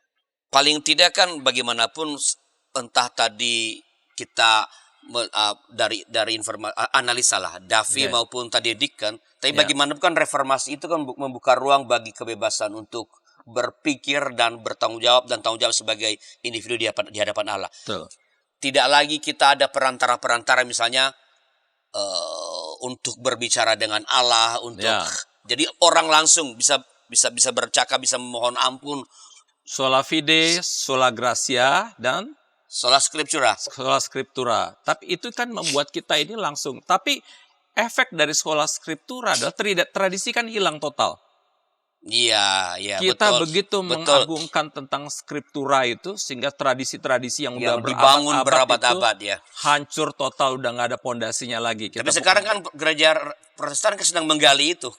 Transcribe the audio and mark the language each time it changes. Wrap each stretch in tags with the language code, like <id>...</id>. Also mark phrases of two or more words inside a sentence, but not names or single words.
<id>Paling tidak kan bagaimanapun entah tadi kita dari informasi analisa lah Davi maupun tadi Deacon, tapi bagaimanapun kan reformasi itu kan membuka ruang bagi kebebasan untuk berpikir dan bertanggung jawab dan tanggung jawab sebagai individu di hadapan Allah. Betul. Tidak lagi kita ada perantara-perantara misalnya untuk berbicara dengan Allah, untuk jadi orang langsung bisa bercakap, bisa memohon ampun.</id> <la>Sola fide, sola gratia, dan sola scriptura. Sola scriptura.</la> <id>Tapi itu kan membuat kita ini langsung. Tapi efek dari</id> <la>sola scriptura</la> <id>adalah tradisi kan hilang total. Iya, kita betul. begitu mengagungkan tentang skriptura itu sehingga tradisi-tradisi yang udah dibangun berabad-abad ya hancur total, udah nggak ada pondasinya lagi. Tapi sekarang kan gereja Protestan sedang menggali itu.</id>